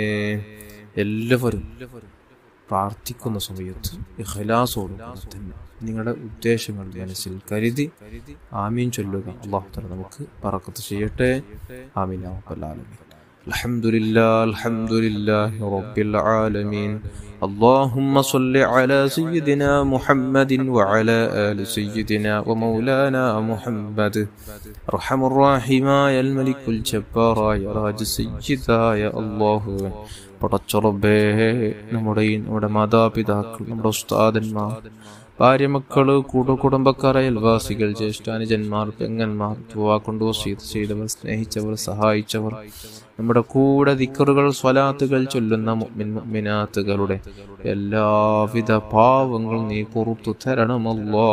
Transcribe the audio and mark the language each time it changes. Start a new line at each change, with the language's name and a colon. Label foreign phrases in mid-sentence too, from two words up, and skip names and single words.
Malayalam: എല്ലാവരും പ്രാർത്ഥിക്കുന്ന സമയത്ത് ഇഖ്ലാസോടുകൂടി തന്നെ നിങ്ങളുടെ ഉദ്ദേശങ്ങൾ മനസ്സിൽ കരുതി ആമീൻ ചൊല്ലുക.
Arabic: الله تعالى
Malayalam: നമുക്ക് ബറക്കത്ത് ചെയ്യട്ടെ.
Arabic: آمين يا رب العالمين. الحمد لله رب العالمين. اللهم صل على سيدنا محمد وعلى آل سيدنا ومولانا محمد. أرحم الراحمين يا الملك الجبار يا راج سيدا يا الله.
Malayalam: പടച്ച റബ്ബേ, നമ്മുടെ മാതാപിതാക്കൾ, നമ്മുടെ ഉസ്താദന്മാർ, ഭാര്യമക്കള്, കുടുംബക്കാർ, അയൽവാസികൾ, ജ്യേഷ്ഠാനുജന്മാർ, പെങ്ങന്മാർ, ദുആ കൊണ്ട് വസീയത്ത് ചെയ്തവർ, സ്നേഹിച്ചവർ, സഹായിച്ചവർ, നമ്മുടെ കൂടെ ദിക്റുകൾ സ്വലാത്തുകൾ ചൊല്ലുന്ന മുഅ്മിൻ മുഅ്മിനാത്തുകളുടെ എല്ലാവിധ പാവങ്ങൾ നീ പുറത്തു തരണമല്ലോ.